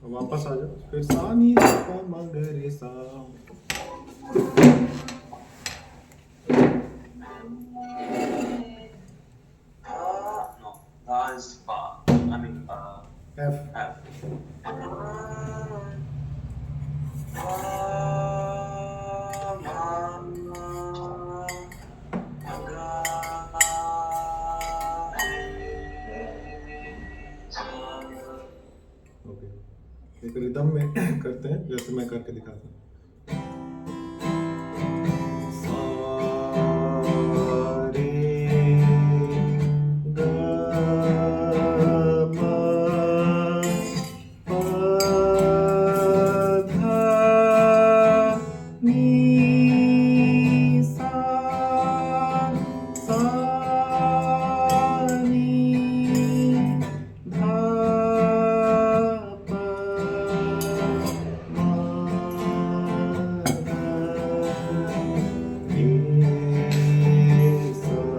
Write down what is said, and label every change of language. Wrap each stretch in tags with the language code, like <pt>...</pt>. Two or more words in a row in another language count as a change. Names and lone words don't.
<hi>वापस आ जाओ फिर सा नी सा म ग रे सा।</hi> <en>No, that is fa. I mean, एफ। F.</en> <hi>ओके, एक रिदम में करते हैं जैसे मैं करके दिखाता हूँ। सा रे ग म प ध नी सा सा नी धा प म ग रे सा।</hi>